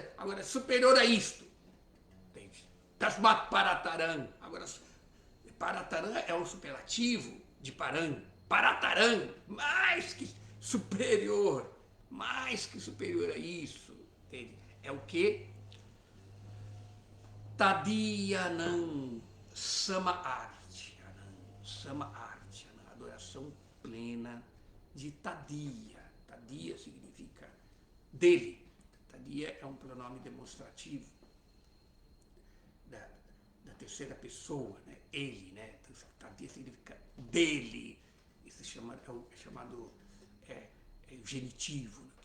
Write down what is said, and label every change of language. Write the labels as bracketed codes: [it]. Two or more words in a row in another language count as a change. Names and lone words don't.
[pt] Agora, superior a isto. Entende? [sa] Tasmat Parataram. [pt] Agora, Parataram é um superlativo de Param. Parataram, mais que superior a isso. Entende? É o que? [sa] Tadiyanam Samaartyanam. [pt] Samaartyanam, adoração plena de Tadiya. Tadiya significa dele. Tadiya é um pronome demonstrativo da terceira pessoa, né? Ele, né? Então, Tadiya significa dele. Isso é chamado o genitivo, né?